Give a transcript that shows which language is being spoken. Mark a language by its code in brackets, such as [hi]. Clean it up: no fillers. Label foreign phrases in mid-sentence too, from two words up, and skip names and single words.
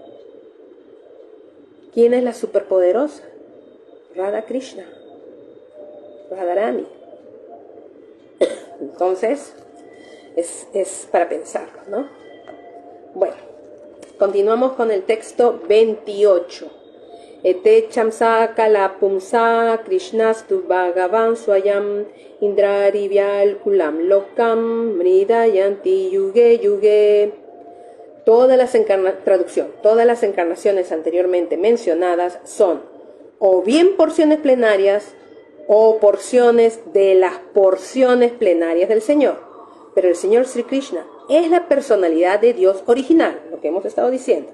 [es] ¿Quién es la superpoderosa? Radha Krishna, Radharani. Entonces, es para pensarlo, ¿no? Bueno, continuamos con el texto 28. [sa] एते चम्स कला पुम्स कृष्णस्तु भगवान् स्वयम् इन्द्रारि व्याल कुलम् लोकम् मृडयन्ति युगे युगे. [es] Todas las encarnaciones anteriormente mencionadas son o bien porciones plenarias o porciones de las porciones plenarias del Señor. Pero el Señor Sri Krishna es la personalidad de Dios original, lo que hemos estado diciendo.